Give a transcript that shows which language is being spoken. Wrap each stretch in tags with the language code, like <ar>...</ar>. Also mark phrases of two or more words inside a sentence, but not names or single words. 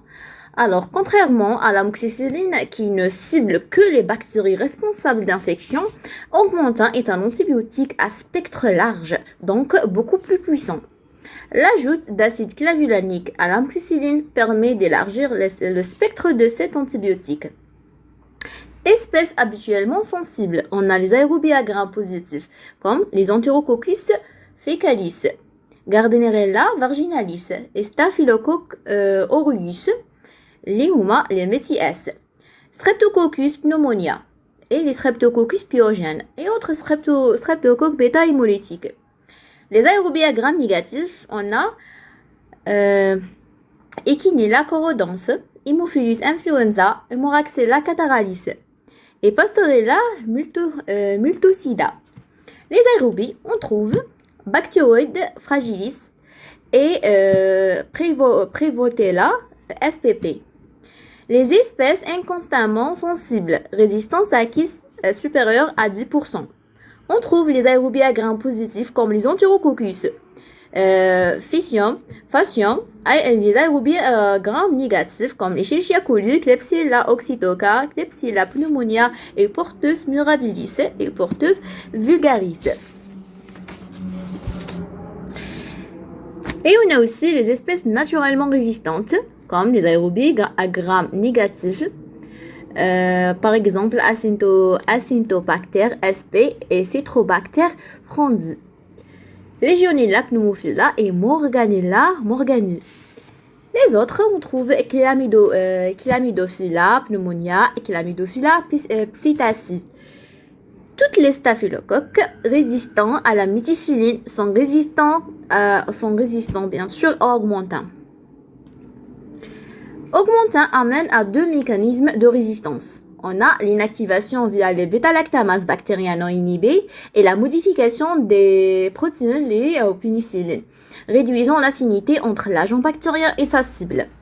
<fr>Alors, contrairement à l'amoxicilline qui ne cible que les bactéries responsables d'infection, Augmentin est un antibiotique à spectre large, donc beaucoup plus puissant. L'ajout d'acide clavulanique à l'amoxicilline permet d'élargir le spectre de cet antibiotique. Espèces habituellement sensibles, on a les aérobies à gram positifs, comme les Enterococcus faecalis, Gardnerella vaginalis et Staphylococcus aureus, les Huma, les Métis, Streptococcus pneumonia et les Streptococcus pyogènes et autres streptocoques bêta-hémolytiques. Les aérobies à gram négatifs, on a Echinella corrodens, Haemophilus influenza, Moraxella cataralis et Pastorella multocida. Les aérobies, on trouve Bacteroides fragilis et Prevotella spp. Les espèces inconstamment sensibles, résistance acquise supérieure à 10%. On trouve les aérobies à gram positifs comme les Enterococcus faecium, les aérobies à gram négatifs comme les Escherichia coli, Klebsiella oxytoca, Klebsiella pneumonia et Porteus mirabilis et Porteus vulgaris. Et on a aussi les espèces naturellement résistantes, comme les aérobies à gram négatifs, par exemple Acinetobacter sp et Citrobacter fronzi, Legionella pneumophila et Morganella morgani. Les autres, on trouve Chlamydophila pneumonia et Chlamydophila psittaci. Toutes les staphylocoques résistants à la méticilline sont résistants bien sûr à Augmentin. Augmentin amène à deux mécanismes de résistance. On a l'inactivation via les bêta-lactamases bactériennes non inhibées et la modification des protéines liées aux pénicillines, réduisant l'affinité entre l'agent bactérien et sa cible.</fr>